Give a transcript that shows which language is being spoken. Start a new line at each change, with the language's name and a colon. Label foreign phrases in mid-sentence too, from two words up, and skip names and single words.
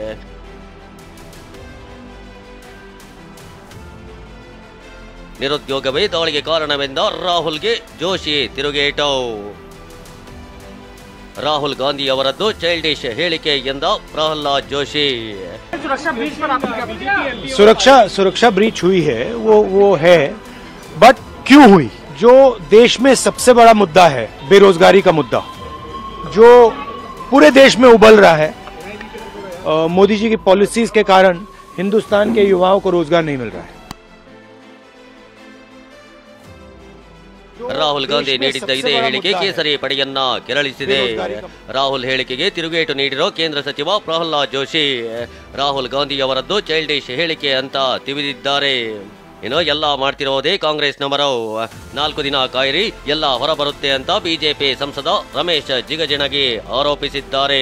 Kannada: ನಿರುದ್ಯೋಗವೇ ದಾಳಿಗೆ ಕಾರಣವೆಂದ ರಾಹುಲ್ಗೆ ಜೋಶಿ ತಿರುಗೇಟು. ರಾಹುಲ್ ಗಾಂಧಿ ಅವರದ್ದು ಚೈಲ್ಡಿಶ್ ಹೇಳಿಕೆ ಎಂದ ಪ್ರಹ್ಲಾದ್ ಜೋಶಿ.
Hindi: सुरक्षा ब्रीच हुई है, वो है, बट क्यों हुई? जो देश में सबसे बड़ा मुद्दा है बेरोजगारी का मुद्दा, जो पूरे देश में उबल रहा है. मोदी जी की पॉलिसीज के कारण हिंदुस्तान के युवाओं को रोजगार नहीं मिल रहा है.
Kannada: ರಾಹುಲ್ ಗಾಂಧಿ ನೀಡಿದ್ದ ಇದೇ ಹೇಳಿಕೆ ಕೇಸರಿ ಪಡೆಯನ್ನ ಕೆರಳಿಸಿದೆ. ರಾಹುಲ್ ಹೇಳಿಕೆಗೆ ತಿರುಗೇಟು ನೀಡಿರೋ ಕೇಂದ್ರ ಸಚಿವ ಪ್ರಹ್ಲಾದ್ ಜೋಶಿ ರಾಹುಲ್ ಗಾಂಧಿ ಅವರದ್ದು ಚೈಲ್ಡಿಶ್ ಹೇಳಿಕೆ ಅಂತ ತಿವಿದಿದ್ದಾರೆ. ಏನೋ ಎಲ್ಲ ಮಾಡ್ತಿರೋದೇ ಕಾಂಗ್ರೆಸ್ನವರು, 4 ದಿನ ಕಾಯಿರಿ ಎಲ್ಲ ಹೊರಬರುತ್ತೆ ಅಂತ ಬಿಜೆಪಿ ಸಂಸದ ರಮೇಶ್ ಜಿಗಜಿಣಗಿ ಆರೋಪಿಸಿದ್ದಾರೆ.